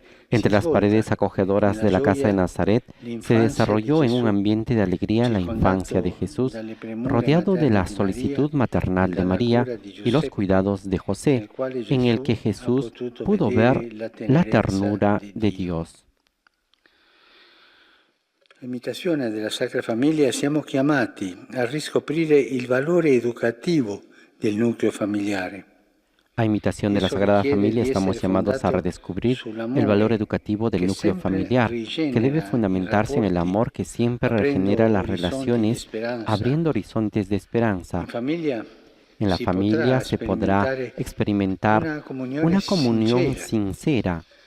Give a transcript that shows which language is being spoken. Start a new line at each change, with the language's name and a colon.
Spanish: Entre las paredes acogedoras de la casa de Nazaret se desarrolló en un ambiente de alegría la infancia de Jesús, rodeado de la solicitud maternal de María y los cuidados de José, en el que Jesús pudo ver la ternura de Dios.
Italian: L'imitazione della Sacra Famiglia siamo chiamati a riscoprire il valore educativo del nucleo familiare.
Spanish: A imitación de la Sagrada Familia estamos llamados a redescubrir el valor educativo del núcleo familiar, que debe fundamentarse en el amor que siempre regenera las relaciones, abriendo horizontes de esperanza. En la familia se podrá experimentar una comunión sincera.